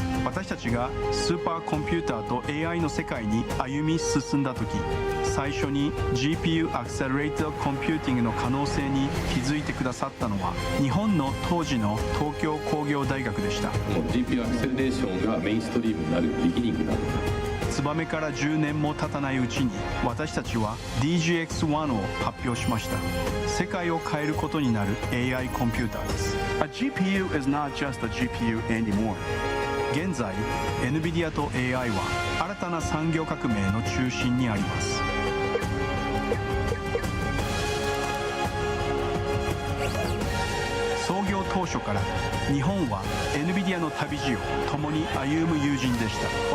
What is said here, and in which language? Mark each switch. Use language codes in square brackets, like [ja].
[ja] 私たちがスーパーコンピューターと AI の世界に歩み進んだ時、最初に GPU Accelerated Computing の可能性に気づいてくださったのは日本の当時の東京工業大学でした。 GPU アクセレレーションがメインストリームになるビギニングだった。ツバメから10年も経たないうちに私たちは DGX-1 を発表しました。世界を変えることになる AI コンピューターです。 [en] A GPU is not just a GPU anymore. [ja] 現在 NVIDIA と AI は新たな産業革命の中心にあります。創業当初から日本は NVIDIA の旅路を共に歩む友人でした。